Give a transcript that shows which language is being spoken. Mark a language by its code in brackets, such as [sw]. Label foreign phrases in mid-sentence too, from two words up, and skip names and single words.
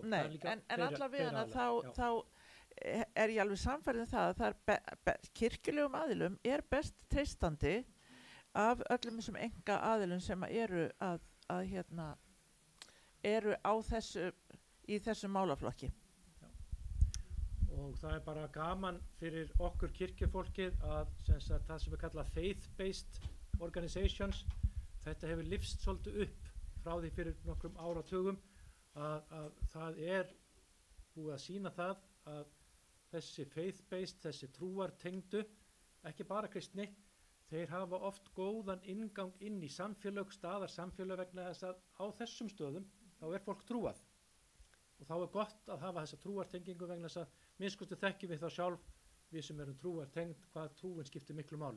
[is] Nei, en allavega þá er ég alveg sannfærið það að það er kirkjulegum aðilum er best treystandi af öllum þessum enga aðilum sem eru eru á í þessu málaflokki. Já. Og það er bara gaman fyrir okkur kirkjufólkið að það sem við kalla [en] faith-based organizations, [is] þetta hefur lyfst svolítið upp frá því fyrir nokkrum áratugum að það er búið að sýna það að þessi faith-based, þessi trúartengdu, ekki bara kristni, þeir hafa oft góðan inngang inn í samfélög, staðarsamfélög vegna þess að á þessum stöðum þá er fólk trúað. Og þá er gott að hafa þessa trúartengingu vegna þess að minnskustu þekkjum við þá sjálf, við sem erum trúartengd, hvað trúin skiptir miklu máli.